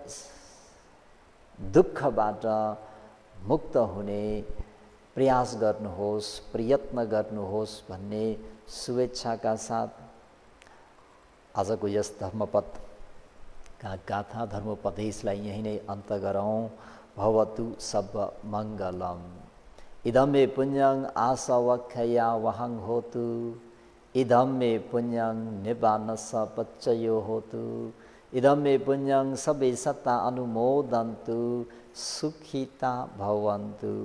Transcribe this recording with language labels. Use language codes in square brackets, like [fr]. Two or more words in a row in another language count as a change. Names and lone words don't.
[ne] दुःखबाट मुक्त हुने प्रयास गर्नुहोस्, प्रयत्न गर्नुहोस् भन्ने शुभेच्छाका साथ आजको यस धर्मपदका गाथा धर्मोपदेशलाई यही नै अन्त गरौँ। [pi] भवतु सब मङ्गलम। इदं मे पुण्यं आसवक्षया वहं होतु, इदं मे पुण्यं निब्बानस पच्चयो होतु, इदं मे पुण्यं सबे सत्ता अनुमोदन्तु, सुखिता भवन्तु।